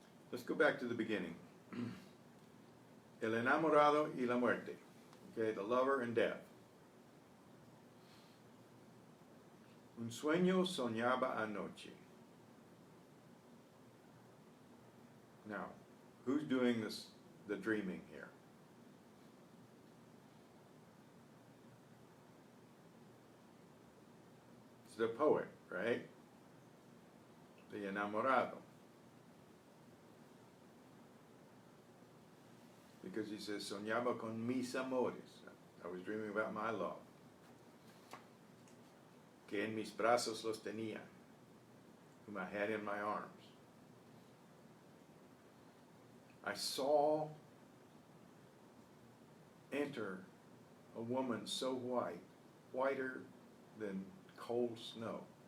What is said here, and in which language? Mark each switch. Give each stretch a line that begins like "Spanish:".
English: Let's go back to the beginning.
Spanish: El enamorado y la muerte.
English: Okay, the lover and death.
Spanish: Un sueño soñaba anoche.
English: Now, who's doing the dreaming here? It's the poet, right? The enamorado. Because he says,
Spanish: soñaba con mis amores.
English: I was dreaming about my love.
Spanish: Que en mis brazos los tenía.
English: Whom I had in my arms. I saw enter a woman so white, whiter than cold snow.